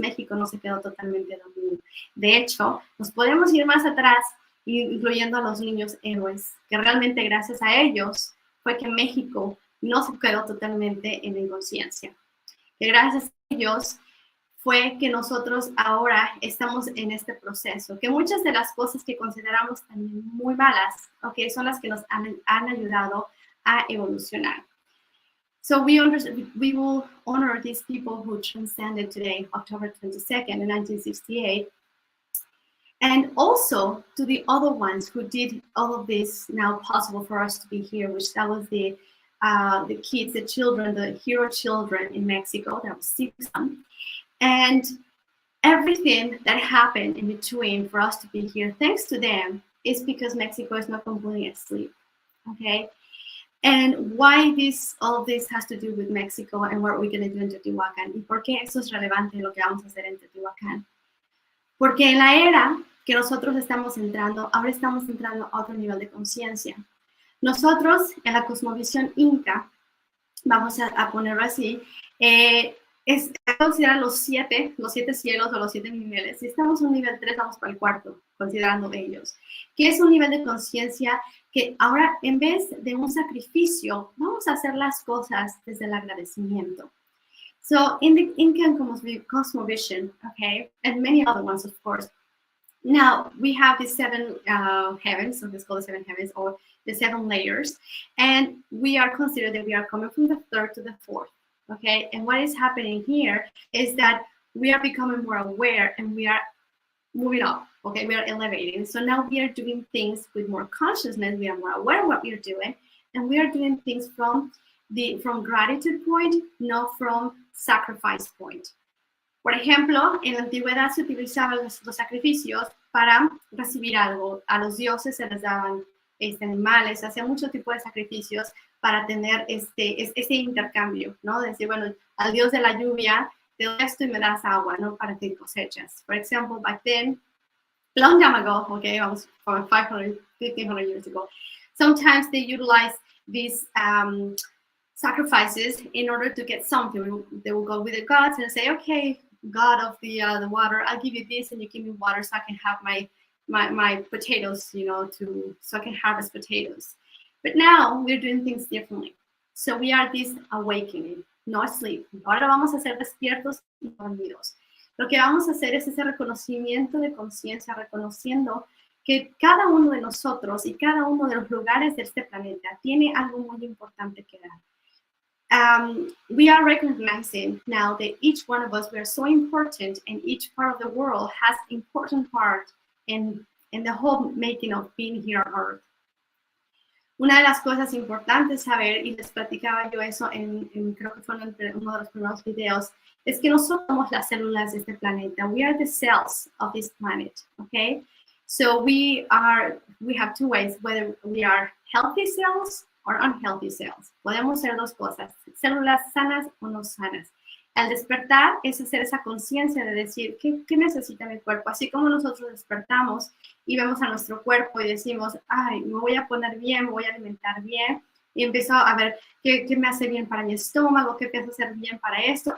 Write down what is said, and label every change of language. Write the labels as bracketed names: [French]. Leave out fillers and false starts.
[Spanish] México no se quedó totalmente dormido. De hecho, nos podemos ir más atrás, incluyendo a los niños héroes, que realmente gracias a ellos fue que México no se quedó totalmente en la inconsciencia. Que gracias a ellos fue que nosotros ahora estamos en este proceso, que muchas de las cosas que consideramos también muy malas, okay, son las que nos han ayudado a evolucionar. [English] So we will honor these people who transcended today, October 22nd in 1968, and also to the other ones who did all of this now possible for us to be here, which that was the kids, the children, the hero children in Mexico, that was 6 of them. And everything that happened in between for us to be here, thanks to them, is because Mexico is not completely asleep, okay? And why all of this has to do with Mexico and what we're going to do in Teotihuacan. [Spanish] ¿Y por qué eso es relevante lo que vamos a hacer en Teotihuacan? Porque en la era que nosotros estamos entrando, ahora estamos entrando a otro nivel de conciencia. Nosotros, en la cosmovisión inca, vamos a ponerlo así, es considerar los siete cielos o los 7 niveles. Si estamos en un nivel 3, vamos para el cuarto, considerando ellos. Que es un nivel de conciencia que ahora, en vez de un sacrificio, vamos a hacer las cosas desde el agradecimiento. [English] So, in the Incan cosmovision, okay, and many other ones, of course, now we have the 7 heavens, so it's called the 7 heavens, or the 7 layers, and we are considered that we are coming from the 3rd to the 4th, okay? And what is happening here is that we are becoming more aware and we are moving up, okay? We are elevating. So now we are doing things with more consciousness, we are more aware of what we are doing, and we are doing things from gratitude point, not from sacrifice point. [Spanish] Por ejemplo, en la antigüedad se utilizaban los sacrificios para recibir algo. A los dioses se les daban animales, se hacían muchos tipos de sacrificios para tener ese intercambio, ¿no? Decir, bueno, al dios de la lluvia te doy esto y me das agua, ¿no? Para que cosechas. [English] For example, back then, long time ago, okay, almost 500, 1,500 years ago, sometimes they utilized these sacrifices in order to get something. They will go with the gods and say, okay, God of the water, I'll give you this and you give me water so I can have my potatoes, you know, so I can harvest potatoes. But now we're doing things differently. So we are this awakening, no sleep. [Spanish] Ahora vamos a ser despiertos y dormidos. Lo que vamos a hacer es ese reconocimiento de conciencia, reconociendo que cada uno de nosotros y cada uno de los lugares de este planeta tiene algo muy importante que dar. [English] We are recognizing now that each one of us, we are so important, and each part of the world has important part in the whole making of being here on Earth. [Spanish] Una de las cosas importantes saber, y les platicaba yo eso creo que fue uno de los primeros videos, es que nosotros somos las células de este planeta. [English] We are the cells of this planet, okay? So we have 2 ways, whether we are healthy cells or unhealthy cells. [Spanish] Podemos ser 2 cosas, células sanas o no sanas. Al despertar es hacer esa conciencia de decir, ¿qué necesita mi cuerpo? Así como nosotros despertamos y vemos a nuestro cuerpo y decimos, ay, me voy a poner bien, me voy a alimentar bien, y empiezo a ver qué me hace bien para mi estómago, qué empieza a hacer bien para esto.